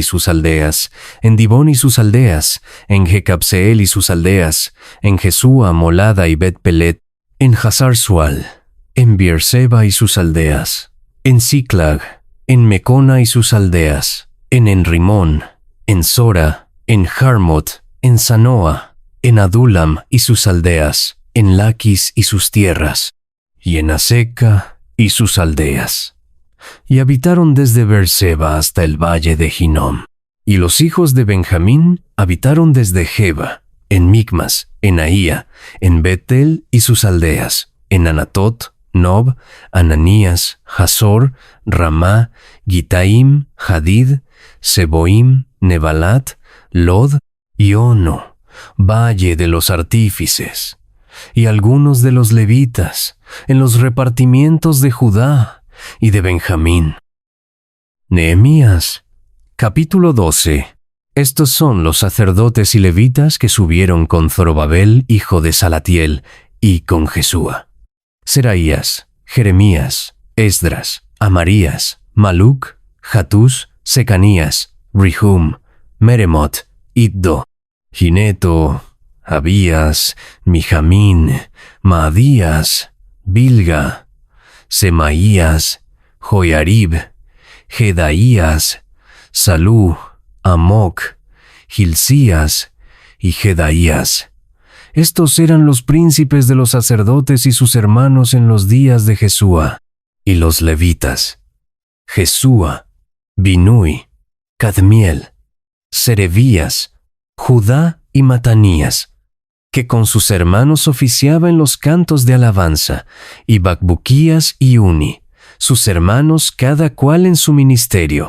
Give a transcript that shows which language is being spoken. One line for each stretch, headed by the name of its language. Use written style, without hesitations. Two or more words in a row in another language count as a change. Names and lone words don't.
Spanish: sus aldeas, en Dibón y sus aldeas, en Jecabseel y sus aldeas, en Jesúa, Molada y Bet-Pelet, en Hazar Sual, en Beerseba y sus aldeas, en Siclag, en Mecona y sus aldeas, en Enrimón, en Sora, en Jarmot, en Sanoa, en Adulam y sus aldeas, en Laquis y sus tierras, y en Aseca y sus aldeas. Y habitaron desde Beerseba hasta el valle de Hinnom. Y los hijos de Benjamín habitaron desde Geba, en Micmas, en Ahía, en Betel y sus aldeas, en Anatot, Nob, Ananías, Hazor, Ramá, Gitaim, Hadid, Seboim, Nebalat, Lod y Ono, valle de los artífices. Y algunos de los levitas, en los repartimientos de Judá y de Benjamín. Nehemías, capítulo 12. Estos son los sacerdotes y levitas que subieron con Zorobabel, hijo de Salatiel, y con Jesúa: Seraías, Jeremías, Esdras, Amarías, Maluc, Jatús, Secanías, Rehum, Meremot, Iddo, Gineto, Abías, Mijamín, Maadías, Bilga, Semaías, Joiarib, Jedaías, Salú, Amoc, Hilcías y Jedaías. Estos eran los príncipes de los sacerdotes y sus hermanos en los días de Jesúa, y los levitas: Jesúa, Binui, Cadmiel, Serebías, Judá y Matanías, que con sus hermanos oficiaba en los cantos de alabanza, y Bacbuquías y Uni, sus hermanos cada cual en su ministerio.